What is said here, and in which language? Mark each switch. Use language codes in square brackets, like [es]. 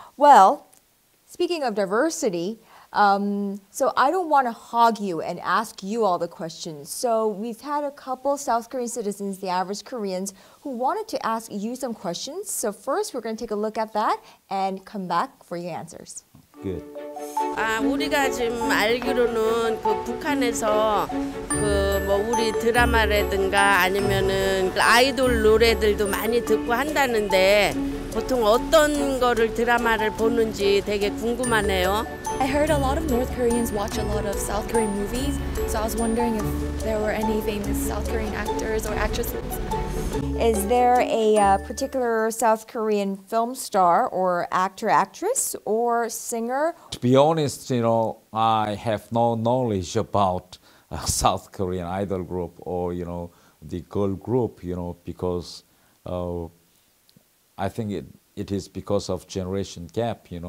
[en] Well, speaking of diversity, so I don't want to hog you and ask you all the questions. So we've had a couple South Korean citizens, the average Koreans, who wanted to ask you some questions. So first, we're going to take a look at that and come back for your answers. Good. [ko] 우리가 지금 알기로는 그 북한에서 그 뭐 우리 드라마라든가 아니면은 그 아이돌 노래들도 많이 듣고 한다는데 보통 어떤 거를 드라마를 보는지 되게 궁금하네요. [en] I heard a lot of North Koreans watch a lot of South Korean movies, so I was wondering if there were any famous South Korean actors or actresses. Is there a particular South Korean film star or actor, actress, or singer? To be honest, I have no knowledge about South Korean idol group or, the girl group, because I think it is because of generation gap,